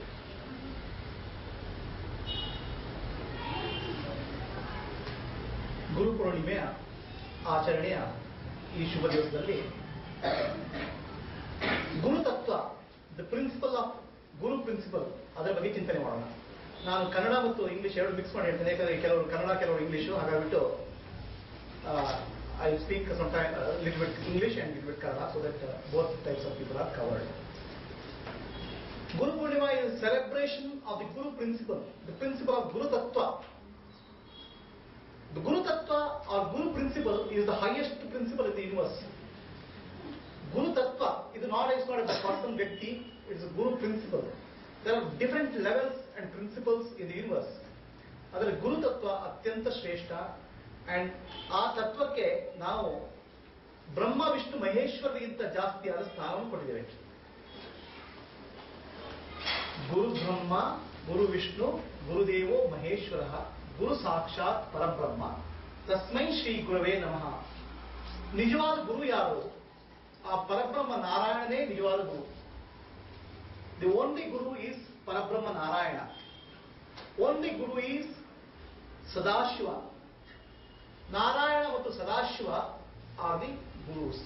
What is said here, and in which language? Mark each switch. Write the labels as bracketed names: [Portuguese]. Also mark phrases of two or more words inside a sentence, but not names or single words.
[Kannada] ಗುರುಪೂರ್ಣಿಮೆಯ ಆಚರಣೆಯ ಈ ಶುಭ ದಿವಸದಲ್ಲಿ ಗುರುತತ್ವ, [English] the principle of Guru principle, [Kannada] ಅದರ ಬಗ್ಗೆ ಚಿಂತನೆ ಮಾಡೋಣ. ನಾನು ಕನ್ನಡ ಮತ್ತು ಇಂಗ್ಲಿಷ್ ಎರಡು ಮಿಕ್ಸ್ ಮಾಡಿ ಹೇಳ್ತೇನೆ, ಯಾಕಂದ್ರೆ ಕೆಲವರು ಕನ್ನಡ ಕೆಲವರು ಇಂಗ್ಲಿಷು, ಹಾಗಾಗಿಬಿಟ್ಟು [English] I speak sometime little bit English and little bit Kannada, so that both types of people are covered. Guru Purnima is a celebration of the Guru principle, the principle of Guru Tattva. The Guru Tattva or Guru principle is the highest principle in the universe. Guru Tattva is not a person Vyakti, it is a Guru principle. There are different levels and principles in the universe. [Kannada] ಅದರೆ ಗುರು ತತ್ವ ಅತ್ಯಂತ ಶ್ರೇಷ್ಠ, and ಆ ತತ್ವಕ್ಕೆ ನಾವು ಬ್ರಹ್ಮ ವಿಷ್ಣು ಮಹೇಶ್ವರರಿಗಿಂತ ಜಾಸ್ತಿಯಾದ ಸ್ಥಾನವನ್ನು ಕೊಟ್ಟಿದ್ದೇವೆ. [Sanskrit] ಗುರು ಬ್ರಹ್ಮ ಗುರು ವಿಷ್ಣು ಗುರುದೇವೋ ಮಹೇಶ್ವರ ಗುರು ಸಾಕ್ಷಾತ್ ಪರಬ್ರಹ್ಮ ತಸ್ಮೈ ಶ್ರೀ ಗುರವೇ ನಮಃ. [Kannada] ನಿಜವಾದ ಗುರು ಯಾರು? ಆ ಪರಬ್ರಹ್ಮ ನಾರಾಯಣನೇ ನಿಜವಾದ ಗುರು. [English] The only Guru is Parabrahma Narayana. Only Guru is Sadashiva. ನಾರಾಯಣ ಮತ್ತು ಸದಾಶಿವ are the gurus.